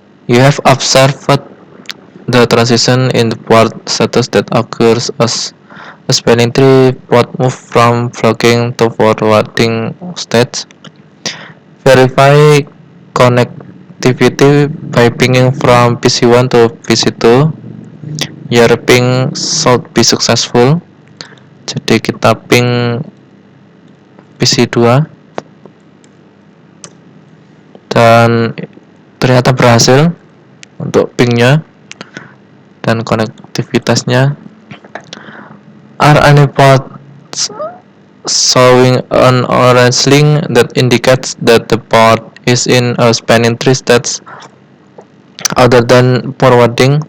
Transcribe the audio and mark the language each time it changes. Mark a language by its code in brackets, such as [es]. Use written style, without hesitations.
[en] You have observed the transition in the port status that occurs as a spanning tree port move from blocking to forwarding stage. Verify connectivity by pinging from PC1 to PC2. Your ping should be successful. [id] Jadi kita ping PC2 dan ternyata berhasil untuk pingnya dan konektivitasnya. [en] Are any ports showing an orange link that indicates that the port is in a spanning tree stage other than forwarding?